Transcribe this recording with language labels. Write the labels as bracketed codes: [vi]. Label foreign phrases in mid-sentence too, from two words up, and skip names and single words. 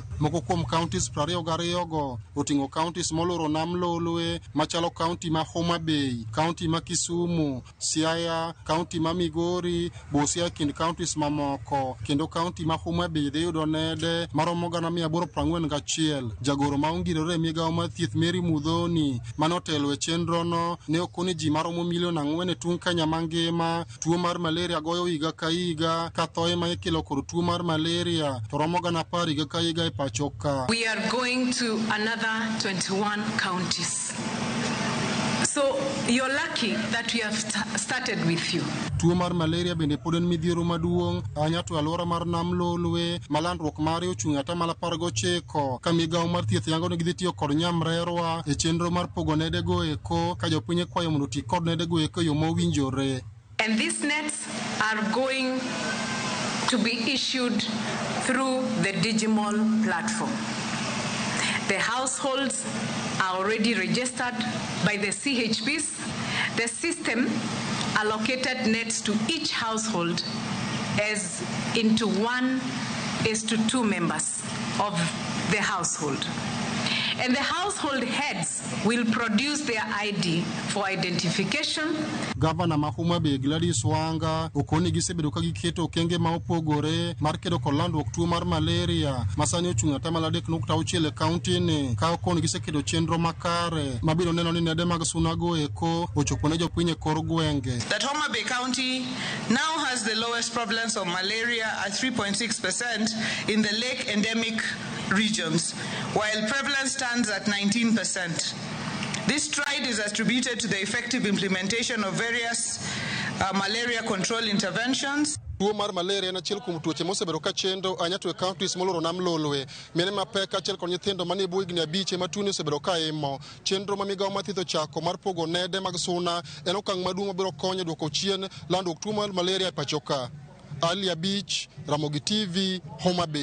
[luo] Moko kuom counties 22 go oting'o counties moloro nam lolwe machalo county ma Homa Bay, county ma Kisumu, Siaya, county ma Migori, Busia kind counties mamoko kendo county ma Homa Bay de yudo nede maromo 841. Jagoro ma ongirore migao mar thieth Mary Mudhoni manotelo e chenro no ne okoni ji maromo milion 4 e tung Kenya mangima tuo mar malaria goyo higa ka higa ka thoe ma ikelo kod tuo mar malaria to romo 10 higa ka higa e pachoka. [en] We are going to another 21 counties. So you're lucky that we have started with you. [luo] Tuo mar malaria bende pod en midhiero maduong' anya to alwora mar nam lolwe malandruok mare ochung' ata mala 19 ka migao mar thieth yango ne gidhi tiyo kod nyamrerwa e chenro mar pogo nede go eko ka jopiny kwayo mondo ti kod nede go eko yo mowinjore. [en] And these nets are going to be issued through the digital platform. The households are already registered by the CHPs. The system allocated nets to each household as into 1:2 members of the household. And the household heads will produce their ID for identification. [luo] Governor ma Homa Bay Gladys Wanga okoni gisebedo ka giketo okenge ma opogore mar kedo kod landruok tuo mar malaria masani ochung' ata mala 3.6 e kaunti ni ka okoni gisekedo chenro makare mabiro neno ni nede mag suna go eko ochopo ne jopiny e kor gwenge. [en] That Homa Bay County now has the lowest prevalence of malaria at 3.6% in the lake endemic regions, while prevalence stands at 19%. This stride is attributed to the effective implementation of various malaria control interventions. [luo] Tuo mar malaria na chiel kuom tuoche mosebedo ka chendo anyato e counties moloro nam lolwe mene mapek achiel kod nyithindo manie bwo higni 5 ma tuo osebedo ka imo chenro ma migao mar thieth ochako mar pogo nede mag suna en okang' maduong' mabiro konyo duoko chien landruok tuo mar malaria e pachoka. Ali Abich, Ramogi TV, Homa Bay.